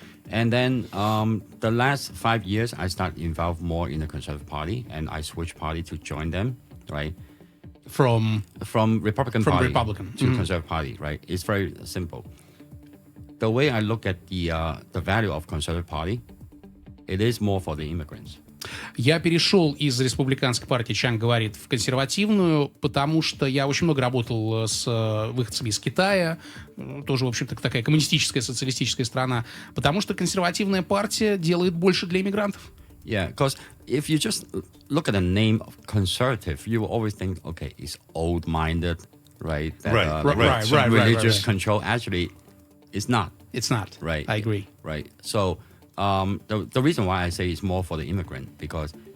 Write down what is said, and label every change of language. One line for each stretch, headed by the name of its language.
English: And then the last 5 years, I started involved more in the Conservative Party, and I switched party to join them, right? From Republican Party Republican to Conservative Party, right? It's very simple. The way I look at the value of Conservative Party, it is more for the immigrants.
Russian: Я перешел из республиканской партии, Чанг говорит, в консервативную, потому что я очень много работал с выходцами из Китая, тоже, в общем-то, такая коммунистическая, социалистическая страна, потому что консервативная партия делает больше для иммигрантов.
English: Yeah, because if you just look at the name of conservative, you will always think, okay, it's old-minded, right? That, religious control. Actually, it's not. It's not. Right. I agree. Right. So the reason why I say it's more for the immigrant, because